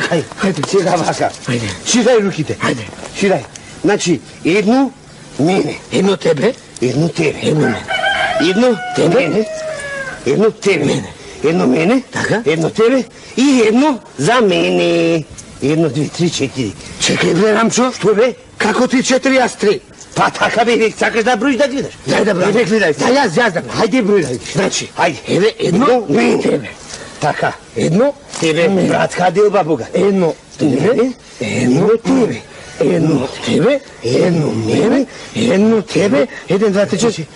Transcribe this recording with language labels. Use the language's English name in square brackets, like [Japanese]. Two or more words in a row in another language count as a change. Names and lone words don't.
[Macedonian] Ајде, сега вака. Ајде. Ширај руките. Ајде. Ширај. Значи, едно мене. Едно тебе. Едно тебе. Едно мене. Едно тебе. Едно тебе. Едно мене. Така. Едно тебе и едно за мене. 1, 2, 3, 4. Чекај бре, Рамчо. Што бе? Како ти 4, ја 3? Па така бе, век сакаш да броиш да гледаш. Дай да броиш. Не гледај. Да, јас да броиш. Хајде број да видиш. Значи, Хајде. еве, едно, тебе. Така. Едно, Тебе, братка Делба Бога. едно, тебе, едно, тебе. Едно, тебе, едно, мене, едно, тебе, 1, 2, 3, 4.